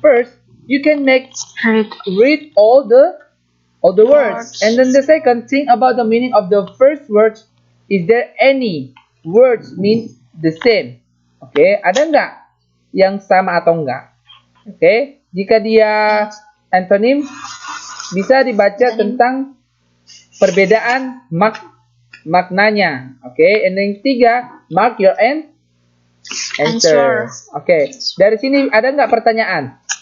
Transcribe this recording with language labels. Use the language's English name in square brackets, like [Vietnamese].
[English] First, you can read all the words. And then the second, think about the meaning of the first words. Is there any words mean the same? [Indonesian] Oke, ada nggak yang sama atau enggak? Oke, jika dia antonym, bisa dibaca tentang perbedaan maknanya. [English] Oke, and then tiga, mark your answer. [Indonesian] Oke, dari sini ada nggak pertanyaan?